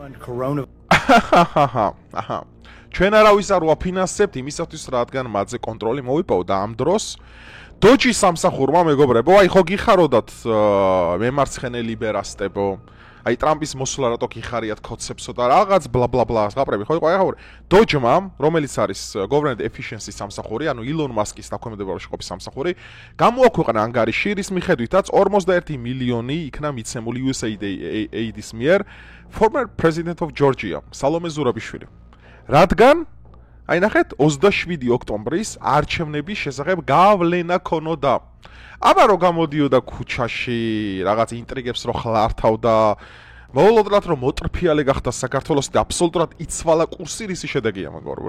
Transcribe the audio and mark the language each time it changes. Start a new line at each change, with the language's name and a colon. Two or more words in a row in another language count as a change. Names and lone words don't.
Georgian: ჩვენ არავის არ ვაფინანსებთ იმისათვის, რადგან მათზე კონტროლი მოვიპოვოთ და ამ დროს დოჯის სამსახურმა, მეგობრებო, აი ხო გიხაროდათ მემარცხენე ლიბერასტებო, აი ტრამპის მოსვლა რატო გიხარიათ კოცებსო და რაღაც ბლა ბლა ბლა გაპრები ხო იყო აი ახლა დოჯმა, რომელიც არის
English: government efficiency
Georgian: სამსახური, ანუ ილონ მასკის დაქვემდებარებაში ყოფის სამსახური, გამოაქვეყნა ანგარიში, რის მიხედვითაც 41 მილიონი იქნა მიცემული USAID-ის მიერ
English: former president of Georgia,
Georgian: სალომე ზურაბიშვილი. რადგან აი ნახეთ 27 ოქტომბრის არჩევნების შესახებ გავლენა ქონოდა. აბა რო გამოდიოდა ქუჩაში, რაღაც ინტრიგებს რო ხლართავდა, მოულოდნელად რომ მოტრფიალე გახდა საქართველოს და აბსოლუტურად იცვალა კურსი, რის შედეგია მეგობრებო.